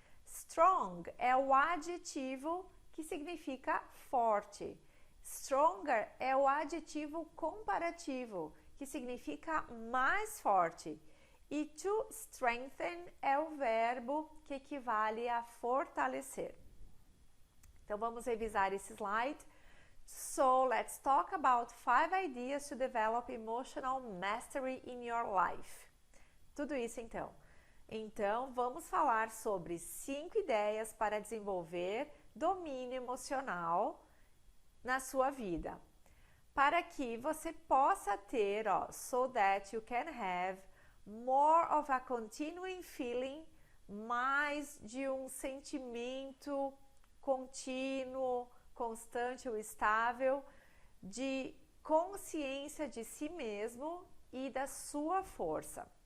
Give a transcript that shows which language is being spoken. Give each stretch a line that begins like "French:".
Portuguese: Strong é o adjetivo que significa forte. Stronger é o adjetivo comparativo, que significa mais forte. E to strengthen é o verbo que equivale a fortalecer. Então, vamos revisar esse slide.
English: So, let's talk about 5 ideas to develop emotional mastery in your life.
Portuguese: Tudo isso, então. Então, vamos falar sobre 5 ideias para desenvolver domínio emocional na sua vida. Para que você possa ter, ó,
English: so that you can have more of a continuing feeling,
Portuguese: mais de um sentimento contínuo, constante ou estável, de consciência de si mesmo e da sua força.